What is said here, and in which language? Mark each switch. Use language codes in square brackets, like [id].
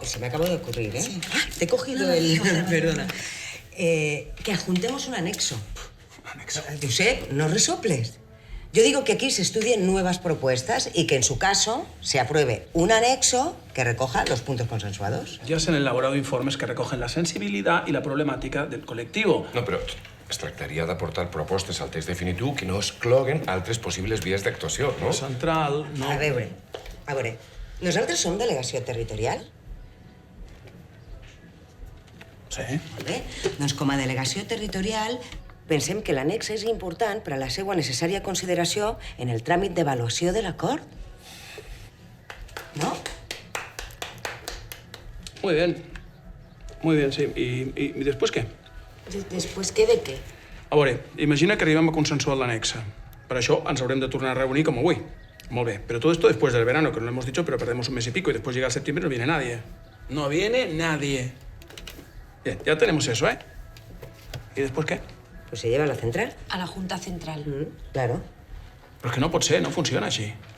[es] Se me acaba de ocurrir, ¿eh? Sí. ¡Ah! Te he cogido el... Perdona. Que adjuntemos un anexo. Un anexo. Josep, no resoples. Yo digo que aquí se estudien nuevas propuestas y que en su caso se apruebe un anexo que recoja los puntos consensuados. Ya se han elaborado informes que recogen la sensibilidad y la problemàtica del col·lectiu. [ca] No, però es tractaria d'aportar propostes al text definitiu que no excloguen altres possibles vies d'actuació, no? La central, no... A veure, nosaltres som delegació territorial? Sí. Molt bé. Doncs com a delegació territorial pensem que l'annex és important per a la seva necessària consideració en el tràmit d'avaluació de l'acord. [es] ¿No? Muy bien, sí. ¿Y después qué? ¿Después qué de qué? [ca] A veure, imagina que arribem a consensuar l'anexa. Per això ens haurem de tornar a reunir com avui. Molt bé, [es] pero todo esto después del verano, que no lo hemos dicho, pero perdemos un mes y pico, y después llega septiembre y no viene nadie. No viene nadie. Bien, ya tenemos eso, ¿eh? ¿Y después qué? Pues se lleva a la central. A la Junta Central. Claro. Pero es que [ca] no pot ser, [es] no funciona así.